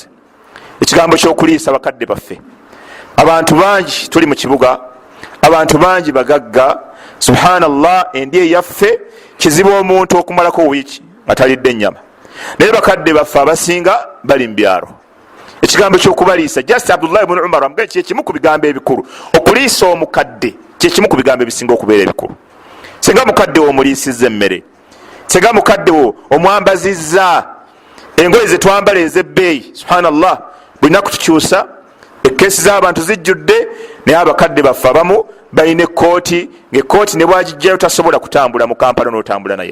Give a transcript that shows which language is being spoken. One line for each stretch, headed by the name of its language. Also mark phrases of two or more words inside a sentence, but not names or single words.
Ganda: ekigambo ky'okuliisa bakadde baffe, abantu bangi tuli mu kibuga, abantu bangi bagagga, subhanallah, endi eyaffe kizibu omuntu okumalako wiiki nga talidde ennyama, naye bakadde baffe abasinga bali mu byalo. ekigambo ky'okubaliisa, just abdullah ibn umar amuga kyekimu ku bigambo ebikulu. okuliisa omukadde kyekimu ku bigambo ebisinga okubeera ebikulu. Singa mukadde wo omuliisizza emmere, singa mukadde wo omwambazizza engoye zetwambala ez'ebbeeyi, subhanallah, bulinaku tukyusa. Ekkeesi z'abantu zijjudde, naye abakadde baffe abamu balina ekkooti, ng'ekkooti ne bwagijjayo tasobola kutambula mu Kampala n'otambula naye.